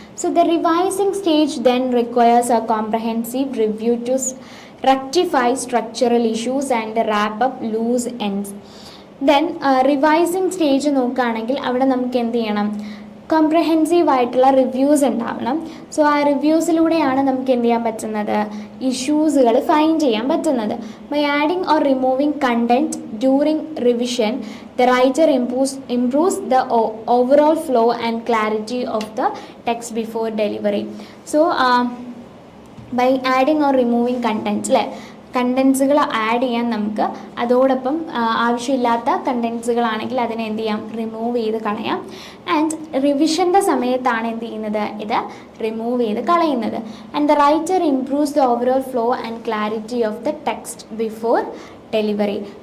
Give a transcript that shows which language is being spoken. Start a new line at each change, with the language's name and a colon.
English: So the revising stage then requires a comprehensive review to rectify structural issues and wrap up loose ends.
Malayalam: Then revising stage നോക്കുകയാണെങ്കിൽ അവിടെ നമുക്ക് എന്ത് ചെയ്യണം? Comprehensive ആയിട്ടുള്ള reviews ഉണ്ടാവണം. So ആ റിവ്യൂസിലൂടെയാണ് നമുക്ക് എന്ത് ചെയ്യാൻ പറ്റുന്നത്? ഇഷ്യൂസുകൾ ഫൈൻഡ് ചെയ്യാൻ പറ്റുന്നത്.
English: By adding or removing content during revision, the writer improves the overall flow and clarity of the text before delivery. So by adding or removing contents,
Malayalam: കണ്ടൻസുകൾ add ചെയ്യാൻ നമുക്ക്. അതോടൊപ്പം ആവശ്യമില്ലാത്ത കണ്ടൻസുകളാണെങ്കിൽ അതിനെ എന്ത് ചെയ്യാം? റിമൂവ് ചെയ്ത് കളയാം. ആൻഡ് റിവിഷൻ്റെ സമയത്താണ് എന്ത് ചെയ്യുന്നത്? ഇത് റിമൂവ് ചെയ്ത് കളയുന്നത്.
English: And the writer improves the overall flow and clarity of the text before delivery.